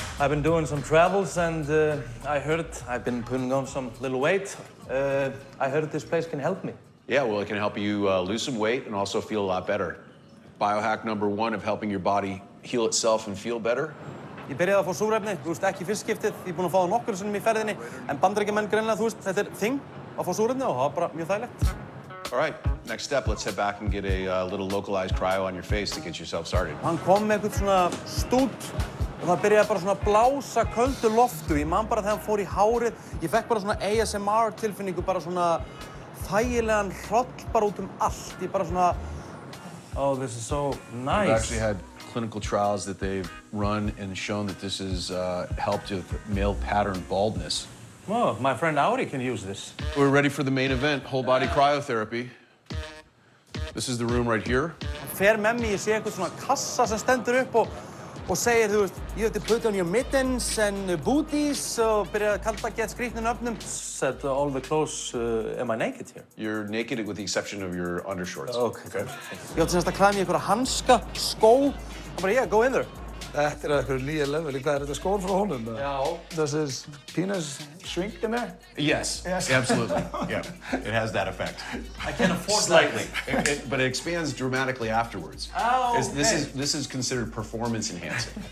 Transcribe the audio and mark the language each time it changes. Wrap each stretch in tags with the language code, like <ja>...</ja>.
<en>I've been doing some travels and I heard I've been putting on some little weight. I heard this place can help me. Yeah, well, it can help you lose some weight and also feel a lot better. Biohack #1 of helping your body heal itself and feel better.</en> <is>Ég byrjaði að fá súrefni, þú veist, ekki fyrst skiptið. Ég er búinn að fá það nokkrum sinnum í ferðinni, en Bandaríkjamenn greinilega, þú veist, þetta er þing að fá súrefni og það var bara mjög þægilegt.</is> <en>All right, next step, let's head back and get a little localized cryo on your face to get yourself started.</en> <is>Hann kom með eitthvað svona stút og það byrjaði bara svona að blása köldu loftu. Ég man bara þegar hann fór í hárið, ég fekk bara svona ASMR tilfinningu, bara svona þægilegan hroll bara út allt. Ég bara svona,</is> <en>oh, this is so nice. We've actually had clinical trials that they've run and shown that this has helped with male pattern baldness. Well, my friend Auri can use this. We're ready for the main event, whole body cryotherapy. This is the room right here.</en> <is>Hann fer með mig, ég sé eitthvað svona kassa sem stendur upp og segir, þú veist,</is> <en>you have to put on your mittens and booties</en> <is>og byrja að kalda gett skrýtnum öfnum.</is> <en>Said all the clothes, am I naked here? You're naked with the exception of your undershorts. Okay.</en> <is>Ég átti semst að klæða mig í einhverja hanska, skó, og bara, yeah,</is> <en>go in there.</en> <is>Þetta eitthvað nýja leveli. Hvað þetta skór frá honum? Já.</is> <en>Does his penis shrink in there? Yes, absolutely. Yeah, it has that effect. I can't afford Slightly, but it expands dramatically afterwards. Oh, okay. This is considered performance enhancing.</en>